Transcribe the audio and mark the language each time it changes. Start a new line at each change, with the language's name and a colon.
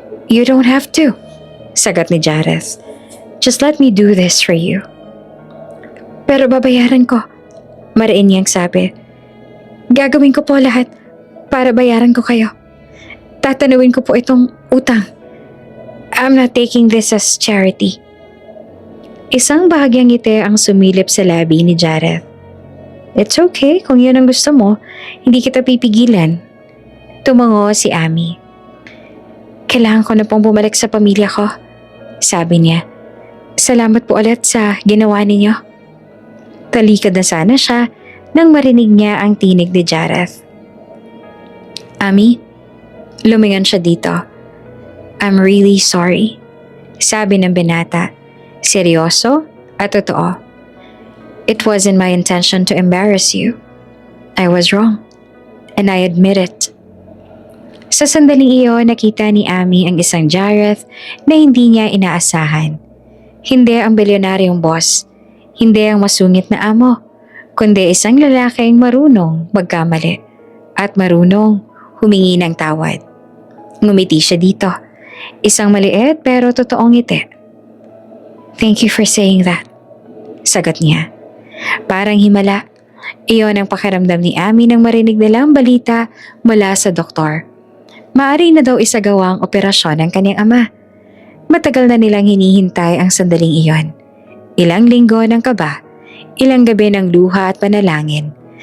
English: You don't have to,
Filipino: sagot ni Jareth.
English: Just let me do this for you.
Filipino: Pero babayaran ko, mariin niyang sabi. Gagawin ko po lahat para bayaran ko kayo. Tatanawin ko po itong utang.
English: I'm not taking this as charity.
Filipino: Isang bahagyang ngiti ang sumilip sa labi ni Jareth.
English: It's okay
Filipino: kung yun ang gusto mo, hindi kita pipigilan. Tumango si Ami. Kailangan ko na pong bumalik sa pamilya ko, sabi niya. Salamat po ulit sa ginawa ninyo. Talikod na sana siya nang marinig niya ang tinig ni Jareth. Ami, lumingon siya dito.
English: I'm really sorry,
Filipino: sabi ng binata. Seryoso at totoo.
English: It wasn't my intention to embarrass you. I was wrong, and I admit it.
Filipino: Sa sandaling iyon, nakita ni Ami ang isang Jareth na hindi niya inaasahan. Hindi ang bilyonaryong boss, hindi ang masungit na amo, kundi isang lalaking marunong magkamali at marunong humingi ng tawad. Ngumiti siya dito, isang maliit pero totoong ngiti.
English: Thank you for saying that,
Filipino: sagot niya. Parang himala, iyon ang pakiramdam ni Ami nang marinig nilang balita mula sa doktor. Maari na daw isagawa ang operasyon ng kanyang ama. Matagal na nilang hinihintay ang sandaling iyon. Ilang linggo ng kaba, ilang gabi ng luha at panalangin.